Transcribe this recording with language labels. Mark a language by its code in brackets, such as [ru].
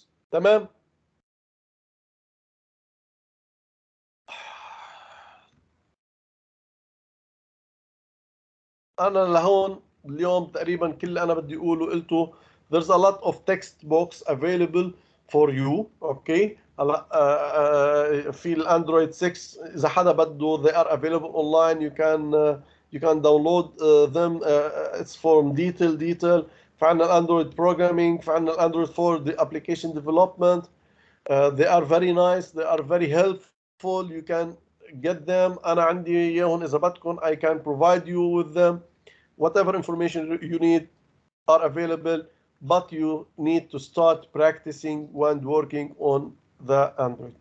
[ar] تمام؟ انا لهون اليوم تقريبا كل اللي انا بدي اقوله قلته. [en] There's a lot of text box available for you. [ar] اوكي هلا في الاندرويد 6 اذا حدا بده [en] they are available online. You can download them. It's from detail. [ar] فعندنا الاندرويد [en] programming، فعندنا الاندرويد for the application development. They are very nice, they are very helpful. You can get them. [ar] أنا عندي إياهم إذا بدكم. [en] I can provide you with them. Whatever information you need are available, but you need to start practicing when working on the Android.